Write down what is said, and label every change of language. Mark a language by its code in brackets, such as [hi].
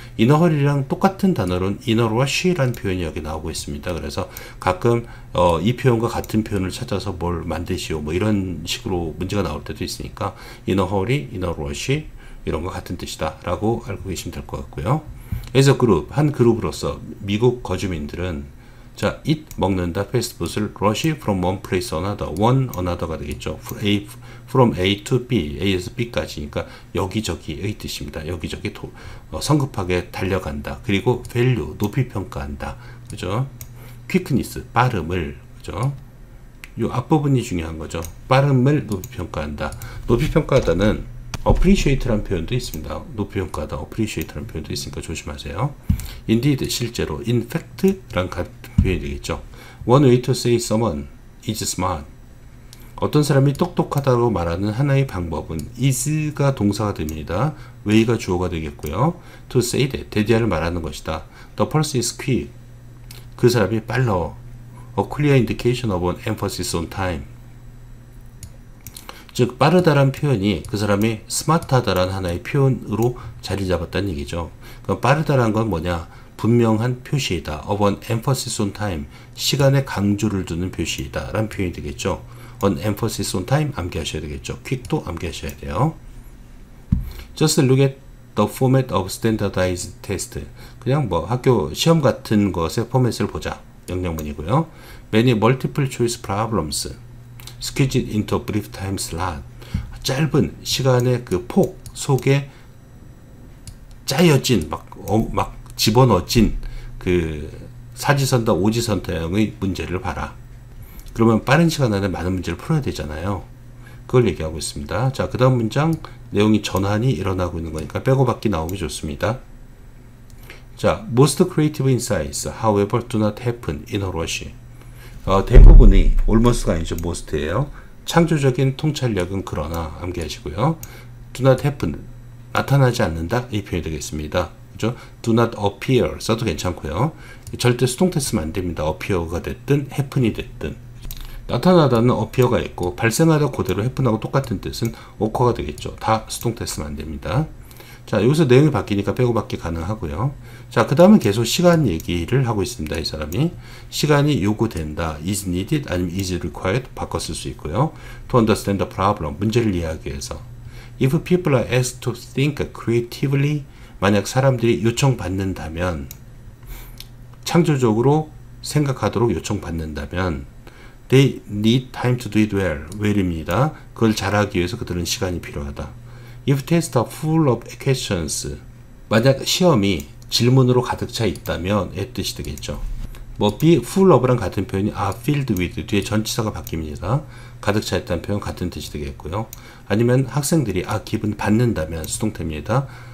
[ko] in a hurry랑 똑같은 단어로는 in a rush라는 표현이 여기 나오고 있습니다. 그래서 가끔 이 표현과 같은 표현을 찾아서 뭘 만드시오 뭐 이런 식으로 문제가 나올 때도 있으니까 in a hurry, in a rush 이런 거 같은 뜻이다 라고 알고 계시면 될 것 같고요. as a group, 한 그룹으로서 미국 거주민들은 자, eat, 먹는다, 패스트푸드를 [en] rush from one place to another, [ko] one another가 되겠죠. from A to B, A에서 B까지. 그러니까 여기저기의 뜻입니다. 여기저기 성급하게 달려간다. 그리고 value, 높이 평가한다. 그죠? quickness, 빠름을, 그죠? 요 앞부분이 중요한 거죠. 빠름을 높이 평가한다. 높이 평가하다는 appreciate라는 표현도 있습니다. 높이 평가하다, appreciate라는 표현도 있으니까 조심하세요. indeed, 실제로, in fact라는 같은 표현이 되겠죠. [en] One way to say someone is smart. [ko] 어떤 사람이 똑똑하다고 말하는 하나의 방법은 is가 동사가 됩니다. way가 주어가 되겠고요. to say that, 대디아를 말하는 것이다. [en] The person is quick. [ko] 그 사람이 빨라. [en] A clear indication of an emphasis on time. [ko] 즉 빠르다란 표현이 그 사람이 스마트하다란 하나의 표현으로 자리 잡았다는 얘기죠. 그럼 빠르다란 건 뭐냐? 분명한 표시이다. [en] of an emphasis on time. [ko] 시간에 강조를 두는 표시이다. 라는 표현이 되겠죠. an emphasis on time 암기하셔야 되겠죠. quick도 암기하셔야 돼요. [en] Just look at the format of standardized test. [ko] 그냥 뭐 학교 시험 같은 것의 포맷을 보자. 영역문이고요. [en] Many multiple choice problems. squeeze it into a brief time slot. [ko] 짧은 시간의 그 폭 속에 짜여진 막 집어넣어진 그 사지선다 오지선다형의 문제를 봐라. 그러면 빠른 시간 안에 많은 문제를 풀어야 되잖아요. 그걸 얘기하고 있습니다. 자, 그 다음 문장 내용이 전환이 일어나고 있는 거니까 빼고 받기 나오기 좋습니다. [en] 자, most creative insights, however, do not happen in a rush. [ko] 대부분이 almost가 아니죠, most예요. 창조적인 통찰력은 그러나 암기하시고요. do not happen, 나타나지 않는다, 이 표현이 되겠습니다. 그죠? do not appear 써도 괜찮고요. 절대 수동태 쓰면 안 됩니다. appear가 됐든 happen이 됐든. 나타나다는 appear가 있고 발생하다 그대로 happen하고 똑같은 뜻은 occur가 되겠죠. 다 수동태 쓰면 안 됩니다. 자, 여기서 내용이 바뀌니까 빼고 받기 가능하고요. 자, 그 다음은 계속 시간 얘기를 하고 있습니다. 이 사람이 시간이 요구된다, is needed 아니면 is required 바꿔 쓸 수 있고요. [en] to understand the problem, [ko] 문제를 이해하기 위해서. [en] if people are asked to think creatively, [ko] 만약 사람들이 요청받는다면, 창조적으로 생각하도록 요청받는다면, [en] they need time to do it well입니다. [ko] 그걸 잘하기 위해서 그들은 시간이 필요하다. [en] if tests are full of questions, [ko] 만약 시험이 질문으로 가득 차 있다면 의 뜻이 되겠죠. 뭐 be full of랑 같은 표현이 are filled with, 뒤에 전치사가 바뀝니다. 가득 차 있다는 표현 같은 뜻이 되겠고요. 아니면 학생들이 기분 받는다면 수동태입니다.